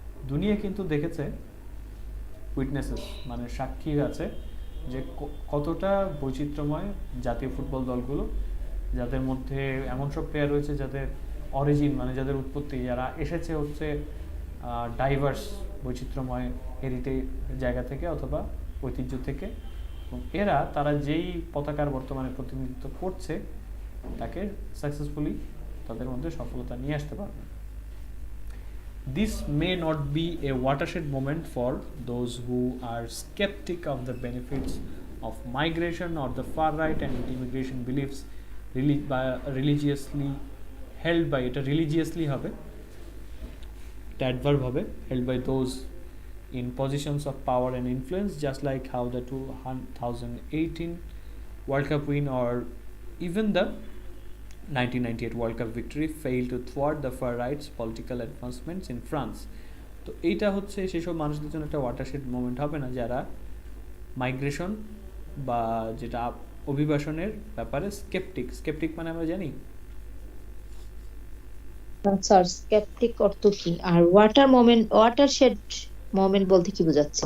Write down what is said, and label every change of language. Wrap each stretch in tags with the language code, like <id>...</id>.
<bn>দুনিয়া কিন্তু দেখেছে, উইটনেসেস মানে সাক্ষী আছে যে কতটা বৈচিত্র্যময় জাতীয় ফুটবল দলগুলো, যাদের মধ্যে এমন সব প্লেয়ার রয়েছে যাদের অরিজিন মানে যাদের উৎপত্তি, যারা এসেছে হচ্ছে ডাইভার্স বৈচিত্র্যময় হেরিটেজ জায়গা থেকে অথবা ঐতিহ্য থেকে, এবং তারা যেই পতাকার বর্তমানে প্রতিনিধিত্ব করছে তাকে সাকসেসফুলি তাদের মধ্যে সফলতা নিয়ে আসতে পারবে।</bn> <en>This may not be a watershed moment for those who are skeptic of the benefits of migration or the far right and immigration beliefs religiously held by</en> <bn>এটা religiously হবে, এটা adverb হবে,</bn> <en>held by those in positions of power and influence, just like how the 2018 World Cup win or even the 1998 World Cup victory failed to thwart the far right's political advancements in France.</en> <bn>তো এইটা হচ্ছে সেসব মানুষদের জন্য একটা watershed moment হবে না যারা মাইগ্রেশন বা যেটা অভিবাসনের ব্যাপারে স্কেপটিক মানে আমরা জানি স্যার স্কেপটিক অর্থ কি, আর ওয়াটারশেড মোমেন্ট বলতে কি বোঝাচ্ছে?</bn>